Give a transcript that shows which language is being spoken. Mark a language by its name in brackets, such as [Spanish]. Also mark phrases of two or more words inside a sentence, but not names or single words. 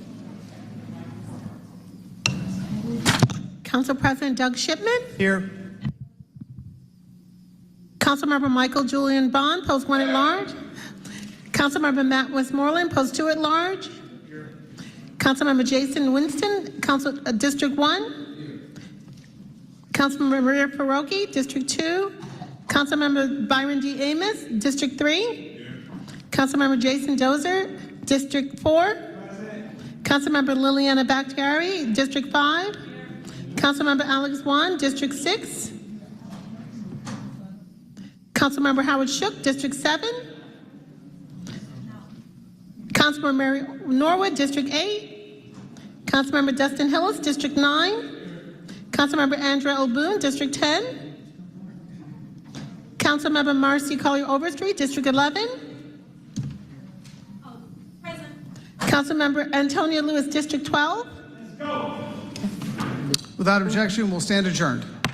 [English] Council President Doug Shipman. Here. Councilmember Michael Julian Bond, Post 1 at Large. Councilmember Matt Westmoreland, Post 2 at Large. Councilmember Jason Winston, District 1. Councilmember Maria Pierogi, District 2. Councilmember Byron D. Amos, District 3. Councilmember Jason Dozer, District 4. Councilmember Liliana Bakhtiari, District 5. Councilmember Alex Wan, District 6. Councilmember Howard Shook, District 7. Councilmember Mary Norwood, District 8. Councilmember Dustin Hillis, District 9. Councilmember Andrea O'Boone, District 10. Councilmember Marcy Collier Overstreet, District 11. Councilmember Antonio Lewis, District 12. Without objection, we'll stand adjourned.